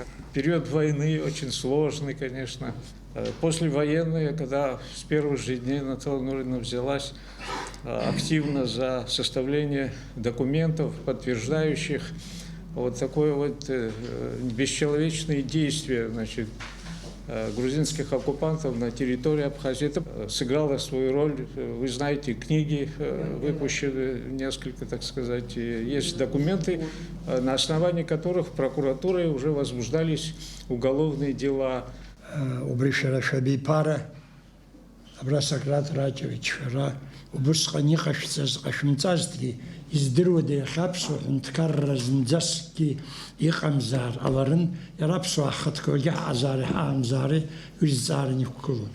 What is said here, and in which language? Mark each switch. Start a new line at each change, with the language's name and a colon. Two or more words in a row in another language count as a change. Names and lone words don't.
Russian: Период войны очень сложный, конечно. Послевоенные, когда с первых же дней Наҭела Нуриевна взялась активно за составление документов, подтверждающих вот такое вот бесчеловечные действия, значит, грузинских оккупантов на территории Абхазии. Это сыграло свою роль. Вы знаете, книги выпущены, несколько, так сказать, есть документы, на основании которых прокуратурой уже возбуждались уголовные дела. Убришера Шаби Пара,
Abkhazian: Абрасакрат Ратевич, убысҟан иҟашәҵаз, ҟашәымҵазҭгьы издыруада иахьа аԥсуа ҳәынҭқарра зынӡаскгьы иҟамзар ҟаларын, иара аԥсуаа ҳхаҭқәагьы ҳаҟазаари ҳаамзаари уи зҵааран иқәгылон.